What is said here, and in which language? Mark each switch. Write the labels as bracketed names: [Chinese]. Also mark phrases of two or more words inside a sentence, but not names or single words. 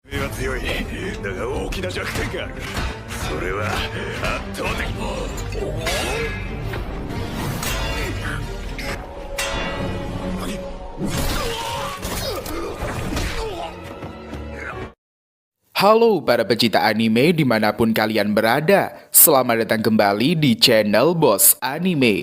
[Japanese] 強い。だが大きな弱点がある。それは圧倒的。 [Indonesian] Halo para pecinta anime dimanapun kalian berada, selamat datang kembali di channel Boss Anime.